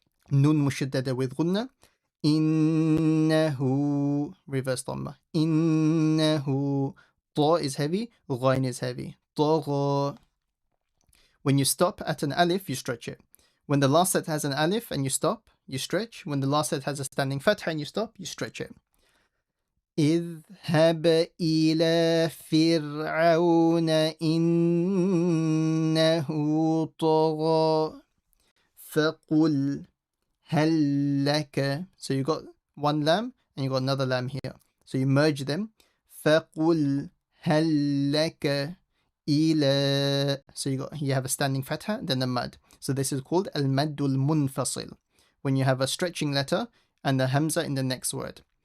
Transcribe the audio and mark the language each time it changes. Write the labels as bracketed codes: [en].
[en] Nun mushaddada with gunna. [ar] إنه. [en] Reverse dhamma. [ar] إنه. [en] Ta is heavy, ghain is heavy. [ar] طغى. [en] When you stop at an alif, you stretch it. When the last set has an alif and you stop, you stretch. When the last set has a standing fatha and you stop, you stretch it. [ar] اذهب إلى فرعون إنه طغى فقل هل لك. [en] So you got one lam and you got another lam here. So you merge them. [ar] فقل هل لك إلى. [en] So you have a standing fatha, then a mad. So this is called al-maddul munfasil. When you have a stretching letter and the hamza in the next word.